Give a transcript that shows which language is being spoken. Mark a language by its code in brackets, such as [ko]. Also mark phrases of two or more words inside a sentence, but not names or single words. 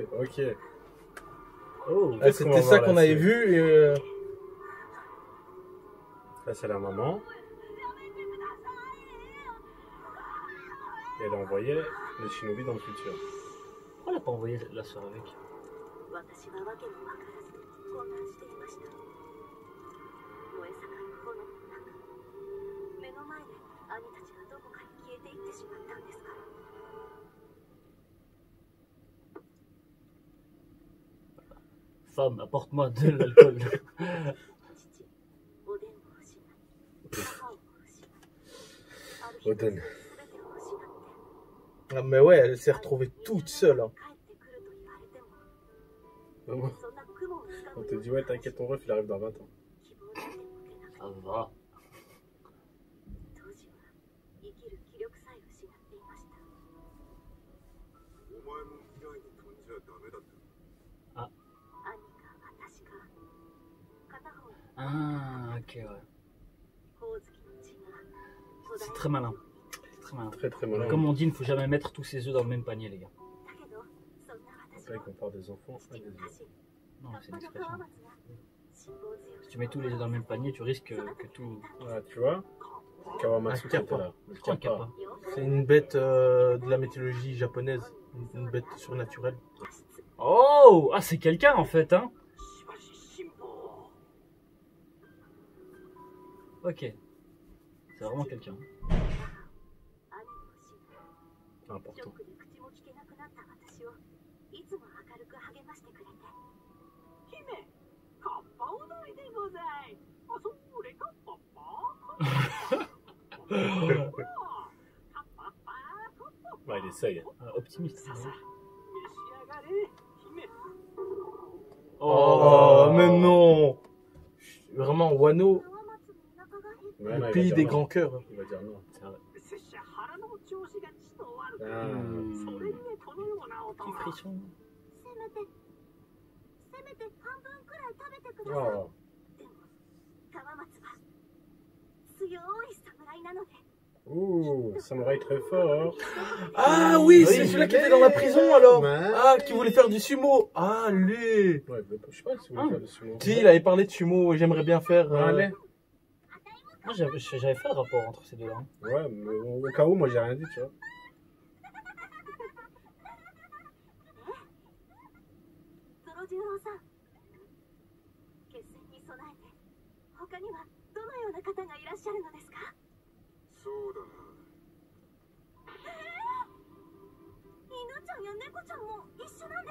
[fr] Ok. Oh, Ah, Qu'est-ce qu'on va c'était ça voir qu'on là, avait c'est- vu. Ça, c'est la maman. Et elle a envoyé le shinobi dans le futur. Pourquoi elle a pas envoyé la soeur avec? [ja] 私は訳も分からず混乱していました。燃え盛る炎の中、目の前で兄たちがどこかに消えていってしまったんですから。 [fr] Femme, apporte-moi de l'alcool. [ja] 父、おでんを失い、母を失い、ある日 Oden. 全てを失って [fr] Ah, mais ouais, elle s'est retrouvée toute seule. Hein. [ja] 帰ってくると言われても、 [fr] Maman, [ja] そんな雲をつか [fr] on [ja] む [fr] te [ja] よう [fr] dit, [ja] な [fr] ouais, t'inquiète, ton ref, il arrive dans 20 ans. [ja] 希望だけ持てなくて、 [fr] Ça va. [ja] 当時は生きる気力さえ失っていました。お前も未来に飛んじゃダメだった。兄か私か、片方に [fr] Ah, ok, ouais. [ja] 光月の血が途絶 [fr] C'est [ja] え [fr] très malin. C'est très malin. Très très malin. Comme on dit, il ne faut jamais mettre tous ses œufs dans le même panier, les gars. [ja] だけど、そんな私 [fr] Après, [ja] も [fr] qu'on parle des enfants, [ja] 父 [fr] ah, [ja] に [fr] des [ja] 貸し、 [fr] Non, [ja] 葉っ [fr] c'est [ja] ぱ [fr] une [ja] の [fr] expression. [ja] 川松が辛抱強く [fr] Si tu mets tous les œufs dans le même panier, tu risques que tout. Ah, tu vois Kawamatsu Un qui était kappa. là. Le Pourquoi un kappa. kappa? C'est une bête de la mythologie japonaise. Une bête surnaturelle. Oh! Ah, c'est quelqu'un en fait, hein? [ja] しばし辛抱。 [fr] Ok. C'est vraiment quelqu'un. [ja] 兄を失い、ショ [fr] Important. [ja] ックで口も聞けなくなった私をいつも明るく励ましてくれて、姫、カッパ踊りでござい。あ、それカッパッパ。カッパッパ。 [fr] Ouais, il essaye. Optimiste. [ja] ささ、召し上がれ、姫。 [fr] Oh, mais non. Vraiment, Wano, [ja] 川松のお腹が減っ [fr] Ouais, le non, il pays va des dire grands non. cœurs. Il va dire non. C'est vrai. [ja] 拙者腹の調子がちと悪く、 [fr] Ah. [ja] それゆえこのような音 [fr] Petit [ja] が。 [fr] frisson. [ja] せめて半分くらい食べてください。 [fr] Oh. [ja] でも川松は強い侍なので、 [fr] Ouh, samouraï très fort. Ah oui, c'est celui-là qui était dans la prison alors. Ouais. Ah, qui voulait faire du sumo. Ah, lui. Ouais, mais je sais pas si vous voulez faire le sumo. Si, il avait parlé de sumo. J'aimerais bien faire. Allez. Moi, j'avais fait le rapport entre ces deux-là. Hein. Ouais, mais au cas où, moi j'ai rien dit, tu vois. [ja] ゾロ十郎さん、決戦に備えて他にはどのような方がいらっしゃるのですか？そうだな。犬ちゃんや猫ちゃんも一緒なんですか？